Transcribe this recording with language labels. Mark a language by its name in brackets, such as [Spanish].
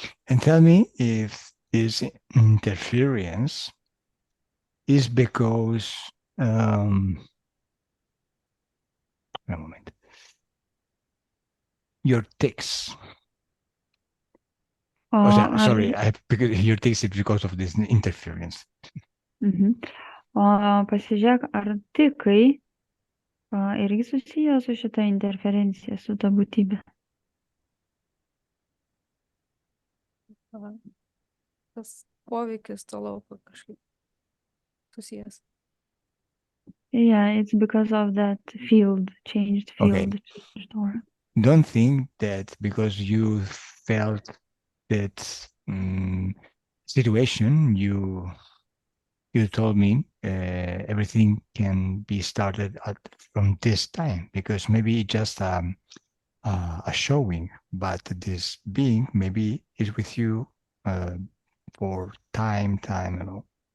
[English] And tell me if this interference is because a moment. Your tics. Sorry, because your tics is because of this interference. [Lithuanian] Pasižiūrėk, ar tikai irgi susiję su šita interferencija, su ta būtybė. Tas poveikis to lauko kažkaip susijęs. [English] Yeah, it's because of that field, changed field. Okay. Changed aura. Don't think that because you felt that situation, you told me everything can be started from this time, because maybe just a showing, but this being maybe is with you for time, you know.